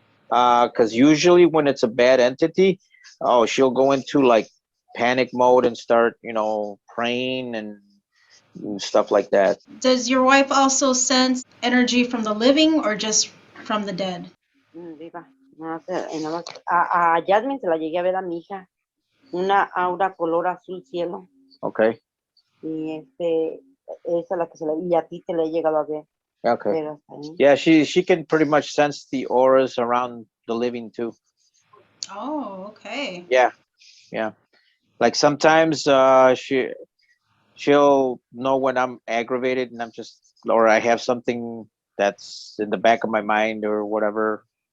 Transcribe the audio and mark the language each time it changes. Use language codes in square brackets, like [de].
[en] Because usually when it's a bad entity, oh, she'll go into like panic mode and start, praying and stuff like that. Does your wife also sense energy from the living or just from the dead? [es] Viva. Nada más, a Jasmine se la llegué a ver a mi hija. Una aura color azul cielo. [en] Okay. [es] Y esa es la que y a ti te la he llegado a ver. [en] Okay. [es] Pero [en] Yeah, she can pretty much sense the auras around the living too. Oh, okay. Yeah. Like sometimes she'll know when I'm aggravated and or I have something that's in the back of my mind or whatever.